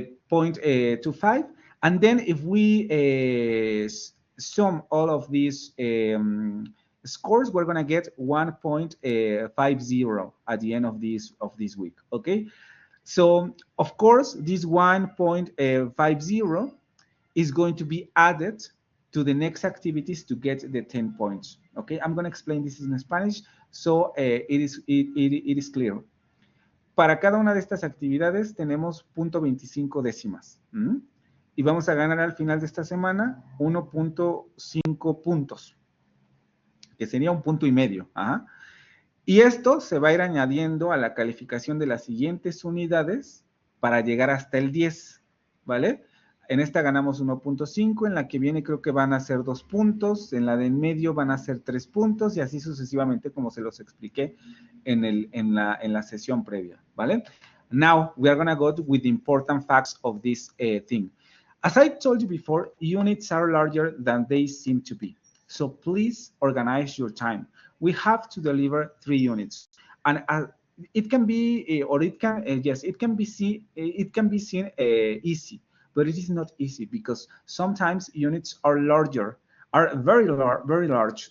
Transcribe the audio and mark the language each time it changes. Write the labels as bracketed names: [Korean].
[English] 0.25. And then if we sum all of these scores, we're gonna get 1.50 at the end of this week. Okay, so of course this 1.50 is going to be added to the next activities to get the 10 points. Okay, I'm gonna explain this in Spanish so it is clear. [Spanish] Para cada una de estas actividades tenemos 0.25 décimas. Y vamos a ganar al final de esta semana 1.5 puntos, que sería 1.5 puntos. Ajá. Y esto se va a ir añadiendo a la calificación de las siguientes unidades para llegar hasta el 10, ¿vale? En esta ganamos 1.5, en la que viene creo que van a ser 2 puntos, en la de en medio van a ser 3 puntos y así sucesivamente como se los expliqué en la sesión previa, ¿vale? [English] Now, we are going to go with the important facts of this thing. As I told you before, units are larger than they seem to be. So please organize your time. We have to deliver 3 units. And it can be, or it can, yes, it can be seen easy, but it is not easy because sometimes units are larger, are very large.